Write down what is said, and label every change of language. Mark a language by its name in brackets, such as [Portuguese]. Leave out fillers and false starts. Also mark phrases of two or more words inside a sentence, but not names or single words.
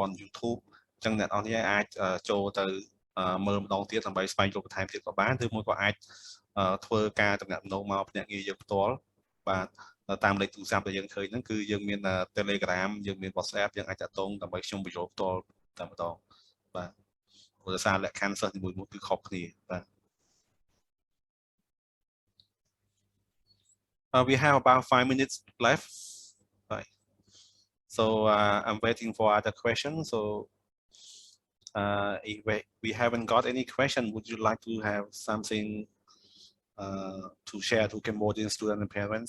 [Khmer] ន្ធ YouTube អញ្ចឹងអ្នកនរនេះអាចចូលទៅមើលម្ដងទៀតដើម្បីស្វែងរកបន្ថែមទៀតក៏បានឬមួយក៏អាចធ្វើការតំណាក់មកភ្នាក់ងារយើងផ្ទាល់បាទតាមលេខទូរស័ព្ទដែលយើងឃើញហ្នឹងគឺយើងមាន Telegram យើងមាន WhatsApp យើងអាចតាក់ទងដើម្បីខ្ញុំបញ្យល់ផ្ទាល់តែម្ដងបាទព្រោះដោយសារលក្ខខណ្ឌសិស្សនីមួយៗគឺខុសគ្នាបាទ [English] We have about 5 minutes left. Right. So I'm waiting for other questions. So if we haven't got any question, would you like to have something to share to Cambodian students and parents?